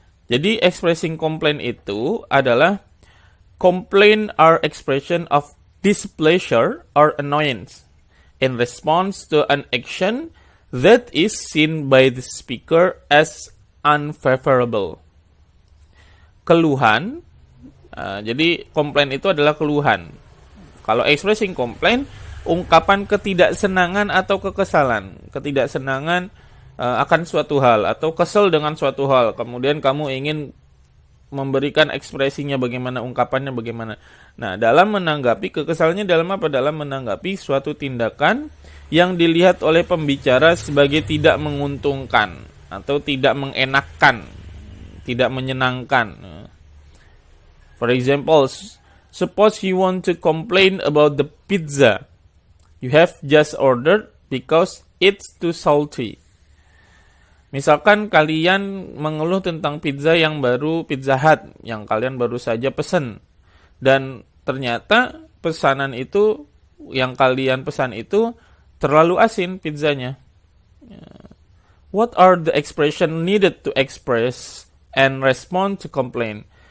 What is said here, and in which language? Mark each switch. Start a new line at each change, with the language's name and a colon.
Indonesian: Jadi,
English: expressing complaint
Indonesian: itu adalah
English: complaint are expression of displeasure or annoyance in response to an action that is seen by the speaker as unfavorable.
Indonesian: Keluhan, jadi komplain itu adalah keluhan. Kalau
English: expressing complaint,
Indonesian: ungkapan ketidaksenangan atau kekesalan, ketidaksenangan akan suatu hal atau kesel dengan suatu hal. Kemudian kamu ingin memberikan ekspresinya bagaimana, ungkapannya bagaimana. Nah, dalam menanggapi kekesalannya dalam apa? Dalam menanggapi suatu tindakan yang dilihat oleh pembicara sebagai tidak menguntungkan atau tidak mengenakkan, tidak menyenangkan.
English: For example, suppose you want to complain about the pizza you have just ordered because it's too salty.
Indonesian: Misalkan kalian mengeluh tentang pizza yang baru, Pizza Hut, yang kalian baru saja pesan. Dan ternyata pesanan itu, yang kalian pesan itu, terlalu asin pizzanya.
English: What are the expression needed to express and respond to complaint?